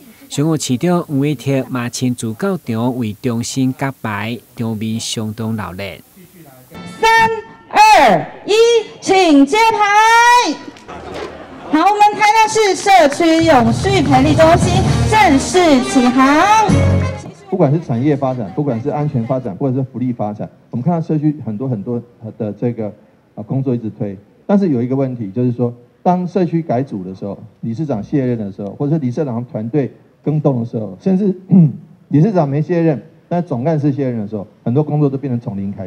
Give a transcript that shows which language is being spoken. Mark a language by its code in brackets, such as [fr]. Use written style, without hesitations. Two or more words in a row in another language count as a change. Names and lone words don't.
[zh] 商務市長吳偉鐵嘛親自到場為中心揭牌，場面相當熱烈。 3、2、1，請揭牌。好，我們台南市社區永續培力中心正式啟航。不管是产业发展，不管是安全发展，或者是福利发展，我们看到社区很多的这个工作一直推，但是有一个问题，就是说，当社区改组的时候，理事长卸任的时候，或者是理事长团队更动的时候，甚至理事长没卸任，但总干事卸任的时候，很多工作都变成从零开始。